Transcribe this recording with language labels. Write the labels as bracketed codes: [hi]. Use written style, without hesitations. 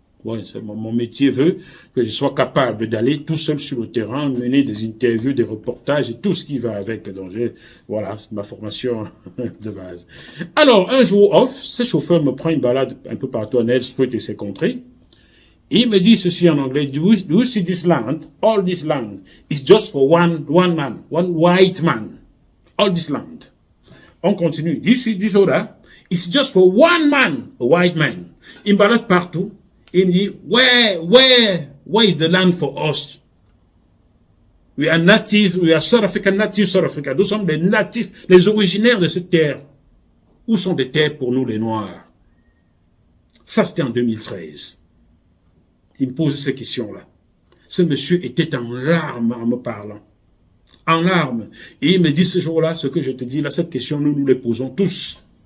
[fr] Ouais, mon métier veut que je sois capable d'aller tout seul sur le terrain, mener des interviews, des reportages et tout ce qui va avec. Donc, voilà, c'est ma formation de base. Alors, un jour off, ce chauffeur me prend une balade un peu partout à Nelspruit et ses contrées. Et il me dit ceci en anglais: [en] Do you see this land? All this land is just for one man, one white man. All this land. [fr] On continue. [en] Do you see this order? It's just for one man, a white man. [fr] Il me balade partout. Il me dit, [en] where is the land for us? We are native, we are South Africa, native South Africa. [fr] Nous sommes les natifs, les originaires de cette terre. Où sont des terres pour nous, les Noirs? Ça, c'était en 2013. Il me pose ces questions-là. Ce monsieur était en larmes en me parlant. En larmes. Et il me dit ce jour-là, ce que je te dis là, cette question, nous les posons tous.